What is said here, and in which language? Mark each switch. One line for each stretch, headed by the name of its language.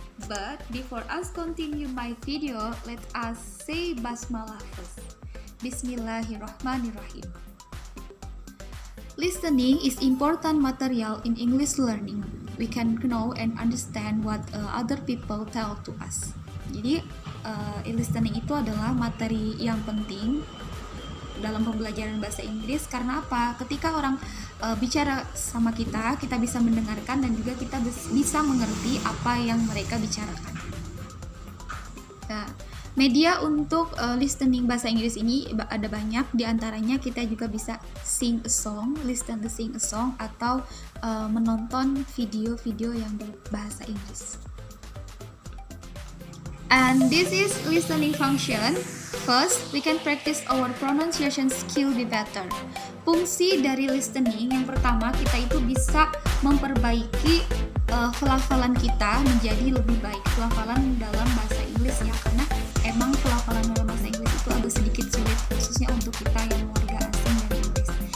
English: But before us continue my video, let us say basmalah first.
Arabic: Bismillahirrahmanirrahim.
English: Listening is important material in English learning. We can know and understand what other people tell to us.
Indonesian: Jadi, listening itu adalah materi yang penting dalam pembelajaran bahasa Inggris. Karena apa? Ketika orang bicara sama kita, kita bisa mendengarkan dan juga kita bisa mengerti apa yang mereka bicarakan. Nah, media untuk listening bahasa Inggris ini ada banyak. Di antaranya kita juga bisa
English: sing a song, listen to sing a song,
Indonesian: atau menonton video-video yang berbahasa Inggris.
English: And this is listening function. First, we can practice our pronunciation skill be better.
Indonesian: Fungsi dari listening yang pertama, kita itu bisa memperbaiki pelafalan kita menjadi lebih baik. Pelafalan dalam bahasa Inggris ya, karena emang pelafalan dalam bahasa Inggris itu agak sedikit sulit, khususnya untuk kita yang warga asing dan Inggris.